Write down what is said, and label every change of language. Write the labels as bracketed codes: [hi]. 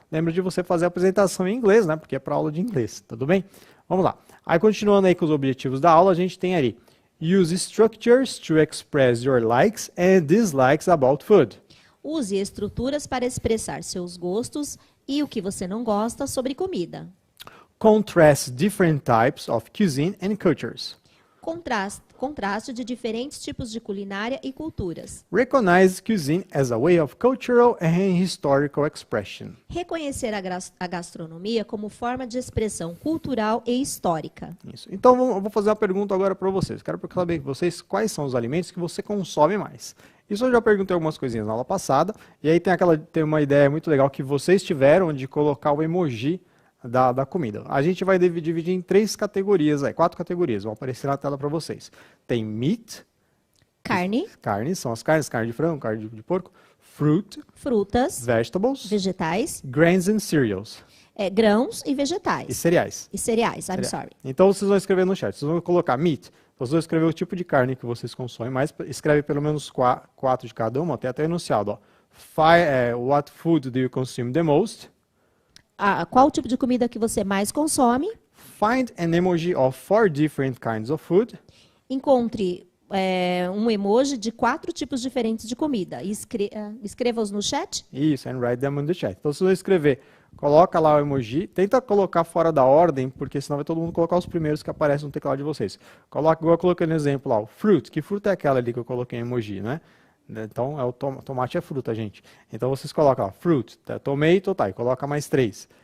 [pt] Lembra de você fazer a apresentação em inglês, né, porque é para aula de inglês, tudo bem? Vamos lá. Aí, continuando aí com os objetivos da aula, a gente tem ali, [en] use structures to express your likes and dislikes about food. [pt] Use estruturas para expressar seus gostos e o que você não gosta sobre comida. [en] Contrast different types of cuisine and cultures. [pt] Contraste de diferentes tipos de culinária e culturas. [en] Recognize cuisine as a way of cultural and historical expression. [pt] Reconhecer a gastronomia como forma de expressão cultural e histórica. Isso. Então, eu vou fazer uma pergunta agora para vocês. Quero saber de vocês quais são os alimentos que você consome mais. Isso eu já perguntei algumas coisinhas na aula passada, e aí tem uma ideia muito legal que vocês tiveram de colocar o emoji da comida. A gente vai dividir em 4 categorias, vão aparecer na tela para vocês. [en] Tem meat, [pt] carne, são as carnes, carne de frango, carne de porco, fruit, frutas, [en] vegetables, [pt] vegetais, [en] grains and cereals. [pt] Grãos e vegetais. E cereais. [en] I'm sorry. [pt] Então vocês vão escrever no chat, vocês vão colocar meat, vocês vão escrever o tipo de carne que vocês consomem mais, escreve pelo menos 4 de cada uma, até enunciado. [en] What food do you consume the most? [pt] Qual o tipo de comida que você mais consome? [en] Find an emoji of 4 different kinds of food. [pt] Encontre um emoji de 4 tipos diferentes de comida. Escreva-os no chat. [en] Isso, and write them in the chat. [pt] Então, se você escrever, coloca lá o emoji. Tenta colocar fora da ordem, porque senão vai todo mundo colocar os primeiros que aparecem no teclado de vocês. Igual eu coloquei no exemplo lá, o fruit. Que fruta é aquela ali que eu coloquei em emoji, né? Então, tomate é fruta, gente. Então, vocês colocam, ó, fruit, tomato, tá, e coloca mais 3.